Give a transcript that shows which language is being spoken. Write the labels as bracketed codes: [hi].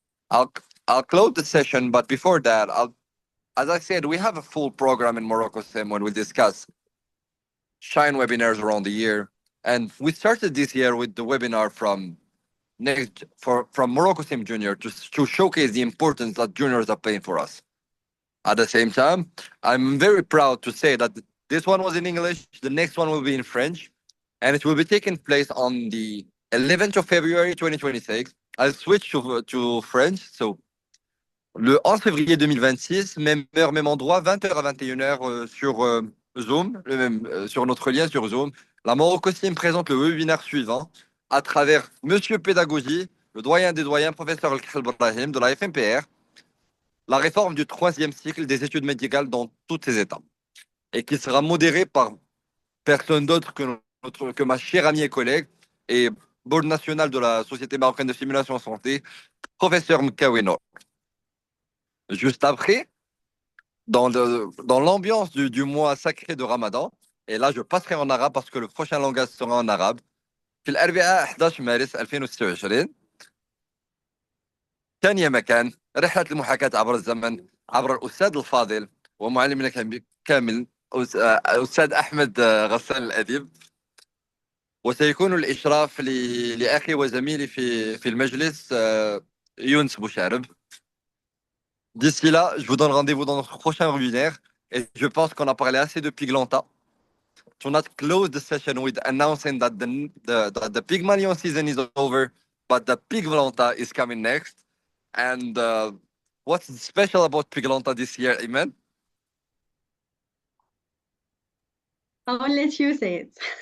[en] I'll close the session, but before that, as I said, we have a full program in Morocco Sim when we discuss Shine webinars around the year, and we started this year with the webinar from Morocco Sim Junior to showcase the importance that juniors are playing for us. At the same time, I'm very proud to say that this one was in English, the next one will be in French, and it will be taking place on the 11th of February 2026. I'll switch to French. [fr] So, le 11 février 2026, même heure, même endroit, 20h à 21h sur Zoom, sur notre lien sur Zoom. La Morocco Sim présente le webinaire suivant à travers Monsieur Pédagogie, le doyen des doyens, professeur El Brahim de la FMPR, la réforme du 3e cycle des études médicales dans tous ses étapes, et qui sera modéré par personne d'autre que ma chère amie et collègue et board national de la Société marocaine de simulation santé, professeur Mkawino. Juste après, dans l'ambiance du mois sacré de Ramadan, et là je passerai en arabe parce que le prochain langage sera en arabe, [ar] في الأربعاء 11 مارس 2026 كان يا مكان رحلة المحاكاة عبر الزمن عبر الأستاذ الفاضل ومعلمنا كامل أستاذ أحمد غسان الأديب، وسيكون الإشراف لأخي وزميلي في المجلس يونس بوشارب. [fr] D'ici là, je vous donne rendez-vous dans notre prochain webinaire et je pense qu'on a parlé assez de Piglanta. [en] To not close the session with announcing that the Pygmalion season is over, but the Piglanta is coming next. And what's special about Piglanta this year, Iman? I'll let you say it.